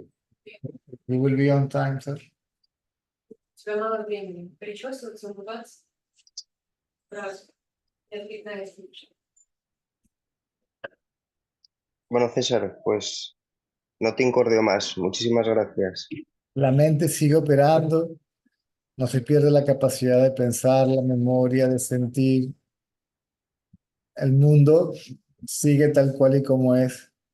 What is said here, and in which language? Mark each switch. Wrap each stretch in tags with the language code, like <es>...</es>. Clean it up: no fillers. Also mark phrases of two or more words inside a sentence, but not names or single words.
<en>He will be on time, sir.</en> <ru>Тебе мало времени. Причесываться, умываться. Раз. Я отвлекаюсь лучше.</ru> <es>Bueno, César, pues no te incordio más. Muchísimas gracias. La mente sigue operando, no se pierde la capacidad de pensar, la memoria, de sentir. El mundo sigue tal cual y como es.</es>